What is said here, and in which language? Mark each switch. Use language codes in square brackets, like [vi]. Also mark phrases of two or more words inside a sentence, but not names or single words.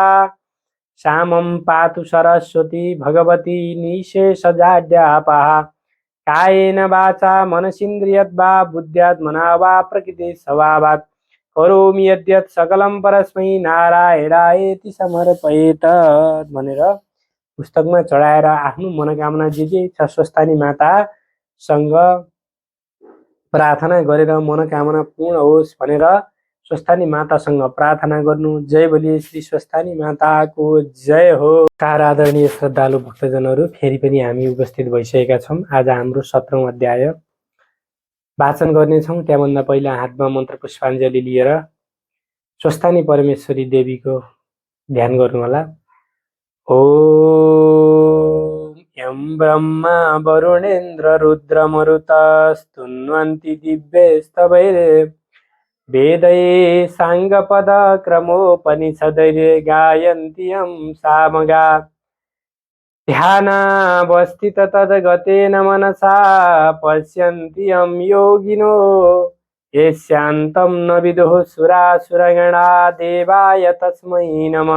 [sa] श्यामं पातु सरस्वती भगवती निशेषजाड्यापहा कायेन वाचा मनसीन्द्रियद्वा बुद्ध्यात्मना वा प्रकृति स्वभावात् करोमि यद्यत् सकलं परस्मै नारायणायेति समर्पयेत् [ne] भनेर पुस्तकमा चढाएर आफ्नो मनोकामना जे छ स्वस्थानी मातासँग प्रार्थना गरेर मनोकामना पूर्ण होस् भनेर स्वस्थानी मातासँग प्रार्थना गर्नु। जय बोलिए श्री स्वस्थानी माताको जय हो। आदरणीय श्रद्धालु भक्तजनहरू, फेरि पनि हामी उपस्थित भइसकेका छौँ। आज हाम्रो 17औं अध्याय वाचन गर्नेछौँ। त्यहाँभन्दा पहिला हातमा मन्त्र पुष्पाञ्जली लिएर स्वस्थानी परमेश्वरी देवीको ध्यान गर्नुहोला। [sa] ओम यं ब्रह्मा वरुणेन्द्र रुद्रमरुतस्तुन्वन्ति दिव्यैस्तवैः वेदैः साङ्गपदक्रमोपनिषदैः गायन्ति यं सामगा ध्यानावस्थित तद्गतेन मनसा पश्यन्ति यं योगिनो यस्यान्तं न विदुः सुरासुरगणा देवाय तस्मै नमः।